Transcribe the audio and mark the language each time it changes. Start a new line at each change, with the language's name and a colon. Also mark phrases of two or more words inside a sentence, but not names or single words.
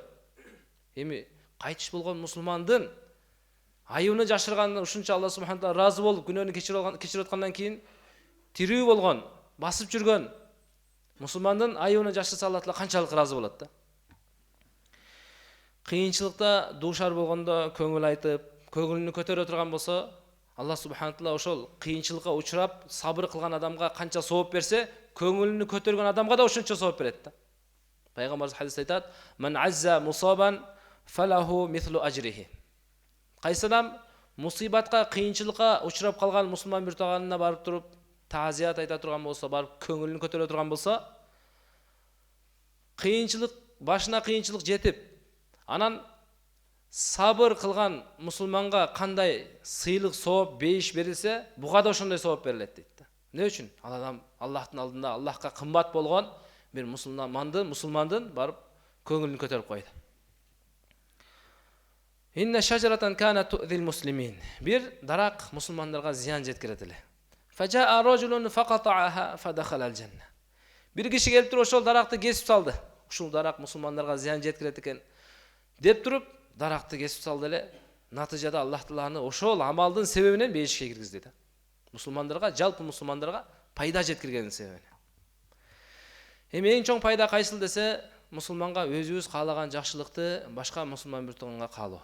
Kyrgyz: Эми кайтыш болгон мусулмандын айыбын жашырганына ушунча Аллах субхана таала разы болуп күнөөнү кечирип аткандан кийин тирүү болгон, басып жүргөн мусулмандын айыбын жашырса Аллах Таала канчалык разы болот да. Кыйынчылыкта дуушар болгондо көңүл айтып, көңүлүнү көтөрө турган болсо, Аллах субхана таала ошол кыйынчылыкка учурап сабыр кылган адамга канча сооп берсе, көңүлүнү көтөргөн адамга да ошончо сооп берет да. Пайгамбар хадисте айтат:
Arabic: "من عزى مصابا فله مثل أجره."
Kyrgyz: Кайсы адам мусибатка, кыйынчылыкка учурап калган мусулман бир тууганына барып туруп таазият айта турган болсо, барып көңүлүн көтөрө турган болсо, кыйынчылык, башына кыйынчылык жетип, анан сабыр кылган мусулманга кандай сыйлык сооп бейиш берилсе, буга да ошондой сооп берилет дейт. Эмне үчүн? Ал адам Аллахтын алдында Аллахка кымбат болгон бир мусулмандын барып көңүлүн көтөрүп койду.
Arabic: إن شجرة كانت تؤذي المسلمين.
Kyrgyz: Бир дарак мусулмандарга зыян жеткирет эле.
Arabic: فجاء رجل فقطعها فدخل الجنة.
Kyrgyz: Бир киши келип туруп ошол даракты кесип салды. Ушул дарак мусулмандарга зыян жеткирет экен деп туруп даракты кесип салды эле, натыйжада Аллах Тааланы ошол амалдын себебинен бейишке киргизди да. Мусулмандарга, жалпы мусулмандарга пайда жеткиргенин себебинен. Эми эң чоң пайда кайсыл десе, мусулманга өзүбүз каалаган жакшылыкты башка мусулман бир тууганга каалоо.